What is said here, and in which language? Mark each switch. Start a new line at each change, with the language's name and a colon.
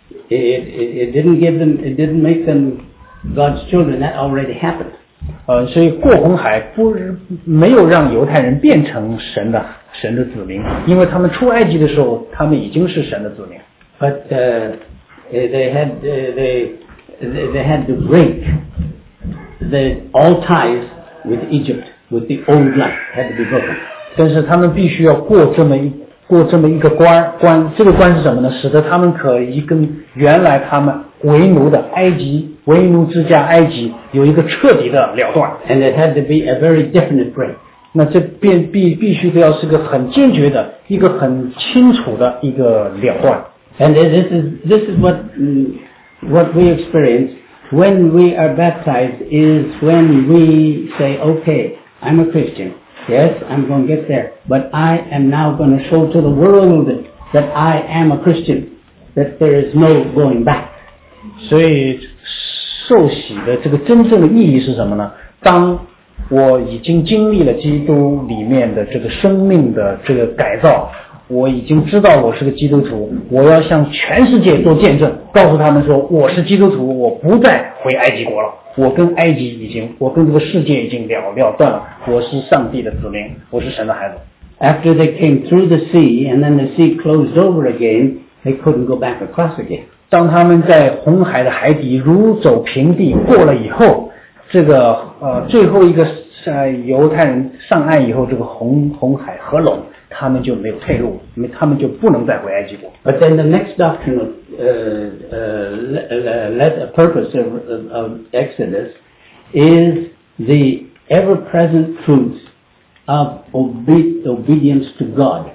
English: It didn't make them God's children, that already happened.
Chinese: 所以过红海没有让犹太人变成神的子民因为他们出埃及的时候他们已经是神的子民。
English: But, they had to break the all ties with Egypt, with the old blood had to be broken.
Chinese: 但是他们必须要过这么一个关这个关是什么呢使得他们可以跟原来他们为奴的埃及为奴之家埃及有一个彻底的了断
English: And it had to be a very definite break
Chinese: 那这必须都要是个很坚决的一个很清楚的一个了断
English: And this is what we experience when we are baptized is when we say okay I'm a ChristianYes, I'm going to get there. But I am now going to show to the world that I am a Christian. That there is no going back.
Chinese: 所以受洗的这个真正的意义是什么呢当我已经经历了基督里面的这个生命的这个改造我已经知道我是个基督徒我要向全世界做见证告诉他们说我是基督徒我不再回埃及国了。我跟这个世界已经了断了我是上帝的子民我是神的孩子
English: After they came through the sea and then the sea closed over again they couldn't go back across again
Chinese: 当他们在红海的海底如走平地过了以后这个最后一个犹太人上岸以后这个红海合拢他们就没有退路他们就不能再回埃及国
English: But then the next doctrine of the purpose of Exodus is the ever-present truth of obedience to God.